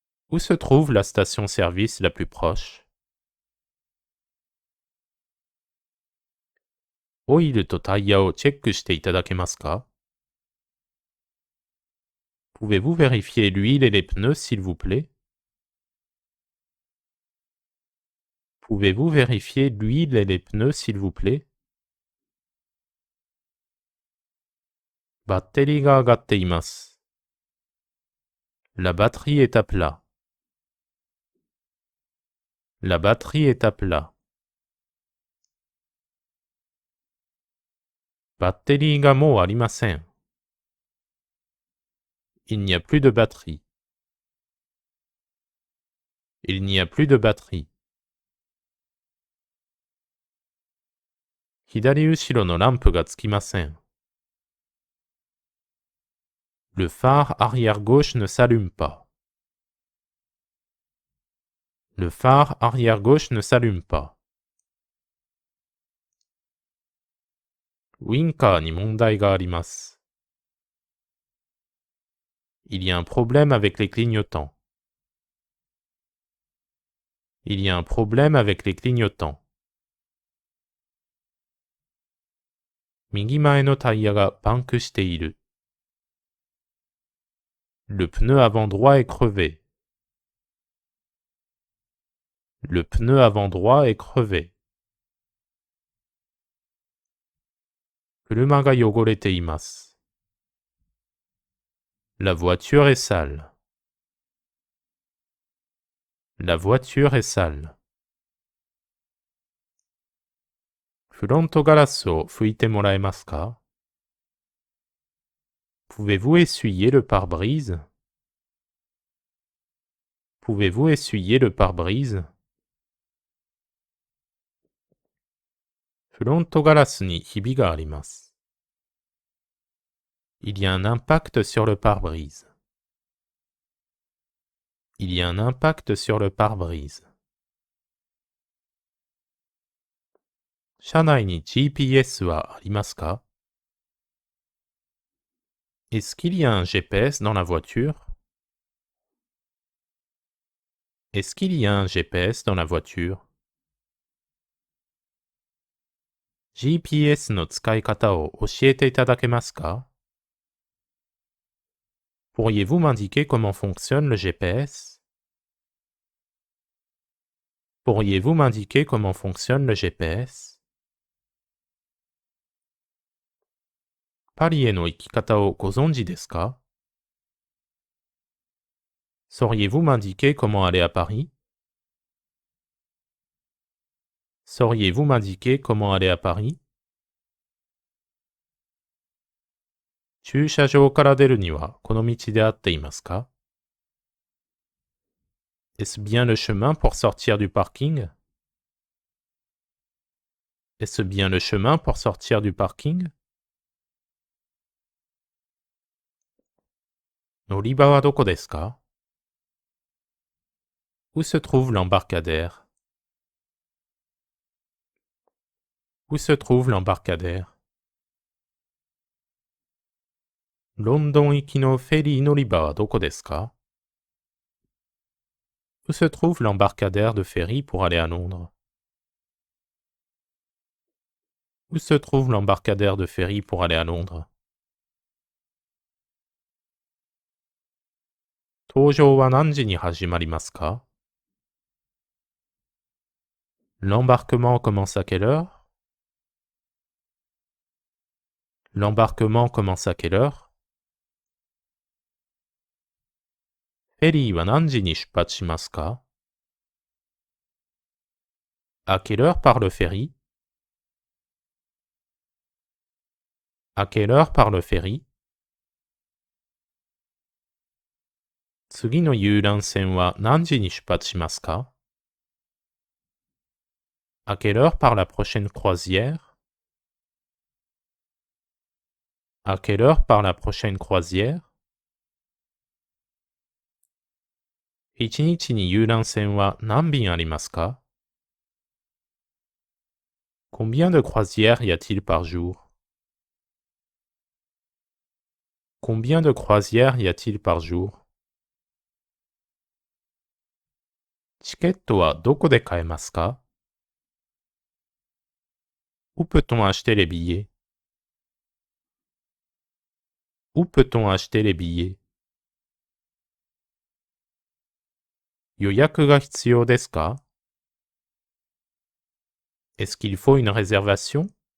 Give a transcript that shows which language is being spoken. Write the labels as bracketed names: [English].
[French] Où se trouve la station-service la plus proche? [Japanese] オイルとタイヤをチェックしていただけますか [French] Pouvez-vous vérifier l'huile et les pneus, s'il vous plaît? Pouvez-vous vérifier l'huile et les pneus, s'il vous plaît? [Japanese] バッテリーが上がっています。 [French] La batterie est à plat. La batterie est à plat. [Japanese] バッテリーがもうありません。 [French] Il n'y a plus de batterie. Il n'y a plus de batterie. [Japanese] 左後ろのランプがつきません。 [French] Le phare arrière gauche ne s'allume pas. Le phare arrière gauche ne s'allume pas. [Japanese] ウインカーに問題があります。 [French] Il y a un problème avec les clignotants. Il y a un problème avec les clignotants. [Japanese] 右前のタイヤがパンクしている。 [French] Le pneu avant droit est crevé. Le pneu avant droit est crevé. [Japanese] 車が汚れています。 [French] La voiture est sale. La voiture est sale. [Japanese] フロントガラスを拭いてもらえますか [French] Pouvez-vous essuyer le pare-brise? Pouvez-vous essuyer le pare-brise? [Japanese] フロントガラスにひびがあります。 [French] Il y a un impact sur le pare-brise. Il y a un impact sur le pare-brise. [Japanese] 車内に GPS はありますか? [French] Est-ce qu'il y a un GPS dans la voiture? Est-ce qu'il y a un GPS dans la voiture? [Japanese] GPS の使い方を教えていただけますか? [French] Pourriez-vous m'indiquer comment fonctionne le GPS? Pourriez-vous m'indiquer comment fonctionne le GPS? [Japanese] パリへの行き方をご存知ですか? [French] Sauriez-vous m'indiquer comment aller à Paris? Sauriez-vous m'indiquer comment aller à Paris? [Japanese] 駐車場から出るにはこの道で合っていますか? [French] Est-ce bien le chemin pour sortir du parking? Est-ce bien le chemin pour sortir du parking? [Japanese] 乗り場はどこですか? [French] Où se trouve l'embarcadère? Où se trouve l'embarcadère? [Japanese] ロンドン行きのフェリー乗り場はどこですか? [French] Où se trouve l'embarcadère de ferry pour aller à Londres? Où se trouve l'embarcadère de ferry pour aller à Londres? [Japanese] 搭乗は何時に始まりますか? [French] L'embarquement commence à quelle heure? L'embarquement commence à quelle heure? [Japanese] フェリーは何時に出発しますか? [French] À quelle heure part le ferry? À quelle heure part le ferry? [Japanese] 次の遊覧船は何時に出発しますか? [French] À quelle heure part la prochaine croisière? À quelle heure part la prochaine croisière? [Japanese] 一日に遊覧船は何便ありますか? [French] Combien de croisières y a-t-il par jour? Combien de croisières y a-t-il par jour? [Japanese] チケットはどこで買えますか? [French] Où peut-on acheter les billets? Où peut-on acheter les billets? [Japanese] 予約が必要ですか? [French] Est-ce qu'il faut une réservation?